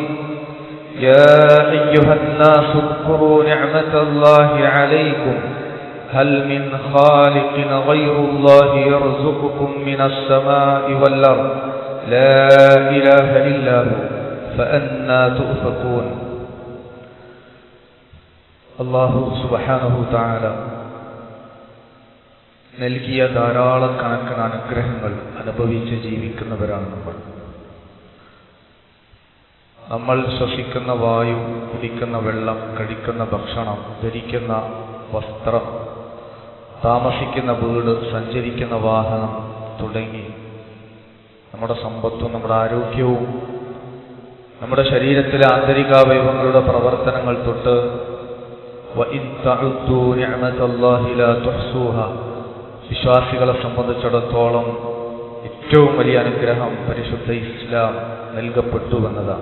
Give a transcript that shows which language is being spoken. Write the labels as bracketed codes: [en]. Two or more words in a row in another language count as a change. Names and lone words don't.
[ar] يا أيها الناس اذكروا نعمة الله عليكم هل من خالق غير الله يرزقكم من السماء والأرض لا إله إلا هو فأنى تؤفكون. الله سبحانه تعالى [ml] നൽകിയ ധാരാളക്കണക്കിന് അനുഗ്രഹങ്ങൾ അനുഭവിച്ച് ജീവിക്കുന്നവരാണ് നമ്മൾ ശ്വസിക്കുന്ന വായു, കുടിക്കുന്ന വെള്ളം, കഴിക്കുന്ന ഭക്ഷണം, ധരിക്കുന്ന വസ്ത്രം, താമസിക്കുന്ന വീട്, സഞ്ചരിക്കുന്ന വാഹനം തുടങ്ങി നമ്മുടെ സമ്പത്തും നമ്മുടെ ആരോഗ്യവും നമ്മുടെ ശരീരത്തിലെ ആന്തരികാവയവങ്ങളുടെ പ്രവർത്തനങ്ങൾ തൊട്ട് വിശ്വാസികളെ സംബന്ധിച്ചിടത്തോളം ഏറ്റവും വലിയ അനുഗ്രഹം പരിശുദ്ധ ഇസ്ലാം നൽകപ്പെട്ടുവെന്നതാണ്.